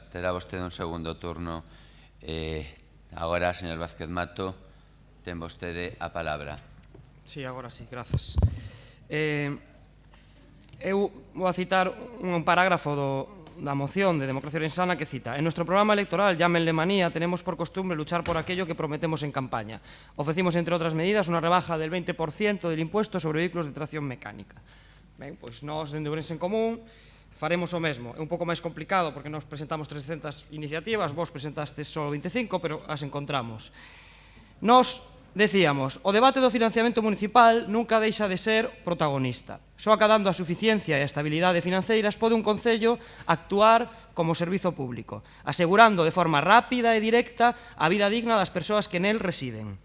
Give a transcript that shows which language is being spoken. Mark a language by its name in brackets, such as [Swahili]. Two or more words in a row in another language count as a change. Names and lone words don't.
[Galician] Terá vostede un segundo turno. Agora, señor Vázquez Mato, ten vostede a palabra. Sí, agora sí, grazas. Eu vou a citar un parágrafo da moción de Democracia Ourensana que cita: [Spanish] en nuestro programa electoral, llámenle manía, tenemos por costumbre luchar por aquello que prometemos en campaña. Ofrecimos, entre otras medidas, una rebaja del 20% del impuesto sobre vehículos de tracción mecánica. [Galician] Ben, pois nós, dende Ourense en Común, faremos o mesmo. É un pouco máis complicado porque nós presentamos 300 iniciativas, vos presentastes só 25, pero as encontramos. Nós decíamos, o debate do financiamento municipal nunca deixa de ser protagonista. Só acadando a suficiencia e a estabilidade financeiras pode un concello actuar como servizo público, asegurando de forma rápida e directa a vida digna das persoas que nel residen.